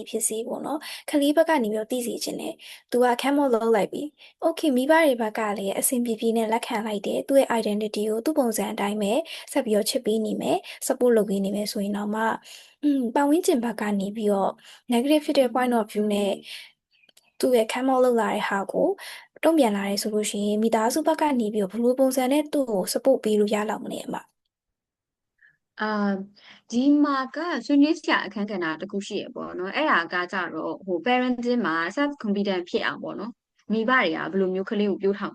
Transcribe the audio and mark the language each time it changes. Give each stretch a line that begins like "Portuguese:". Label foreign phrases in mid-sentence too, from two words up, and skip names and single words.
Burmese: ဖြစ်စေပေါ့နော်ခလေးဘက်ကနေပြီးတော့တိစီခြင်းနဲ့သူကခမ်းမောလုပ်လိုက်ပြီโอเคမိဘတွေဘက်ကလည်းအဆင်ပြေပြေနဲ့လက်ခံလိုက်တယ်သူ့ရဲ့ identity ကိုသူ့ပုံစံအတိုင်းပဲဆက်ပြီးတော့ချစ်ပေးနေမယ် support လုပ်ပေးနေမယ်ဆိုရင်တော့မှပတ်ဝန်းကျင်ဘက်ကနေပြီးတော့ negative ဖြစ်တဲ့
English: point of view
Burmese: နဲ့သူ့ရဲ့ခမ်းမောလုပ်လာတဲ့ဟာကိုတုံ့ပြန်လာရဲဆိုလို့ရှိရင်မိသားစုဘက်ကနေပြီးတော့ဘယ်လိုပုံစံနဲ့သူ့ကို support ပေးလို့ရလောက်မလဲအမ အာဒီမှာကဆွေးနွေးစရာအခန်းကဏ္ဍတစ်ခုရှိရပေါ့နော်အဲ့ဒါကကြတော့ဟို parenting မှာ
English: self confident
Burmese: ဖြစ်အောင်ပေါ့နော်မိဘတွေကဘယ်လိုမျိုးကလေးကိုပြိုးထောင်